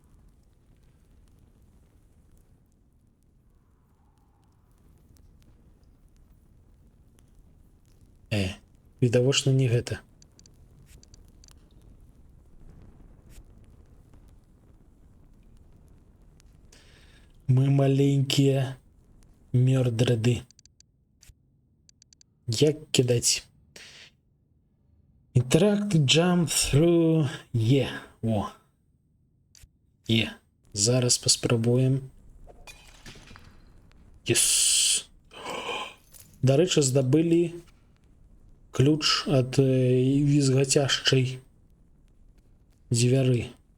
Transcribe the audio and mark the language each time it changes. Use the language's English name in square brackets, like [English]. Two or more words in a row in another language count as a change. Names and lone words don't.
[Belarusian] Відавочна не гэта. Мы маленькія мёрдеры. Як кідаць? [English] Interact, jump through. [Belarusian] О. Зараз паспрабуем. [English] Yes. [Belarusian] Дарэчы, здабылі ключ ад візгацяшчай дзвяры.